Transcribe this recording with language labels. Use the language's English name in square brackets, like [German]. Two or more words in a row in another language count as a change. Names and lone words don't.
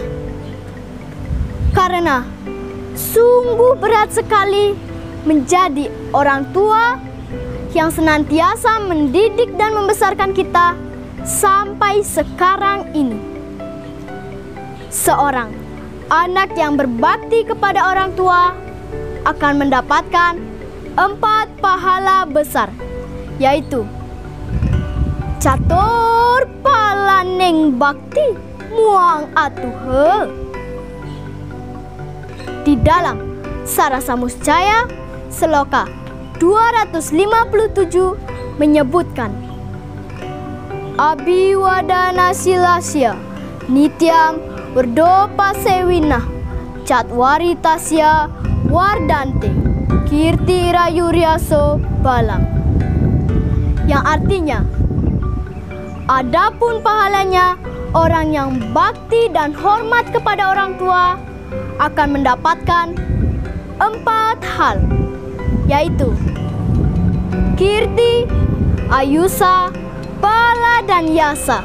[Indonesian] Karena sungguh berat sekali menjadi orang tua yang senantiasa mendidik dan membesarkan kita sampai sekarang ini. Seorang anak yang berbakti kepada orang tua akan mendapatkan 4 pahala besar, yaitu [Kawi] catur palaning bakti muang atuhe. [Indonesian] Di dalam Sarasa Muscaya Seloka 257 menyebutkan [Sanskrit] Abhiwadana Silasya Nityam Werdopa Sewinah Catwaritasya Wardante Kirti Rayuryaso Balam, [Indonesian] yang artinya adapun pahalanya orang yang bakti dan hormat kepada orang tua akan mendapatkan 4 hal, yaitu kirti, ayusa, bala, dan yasa.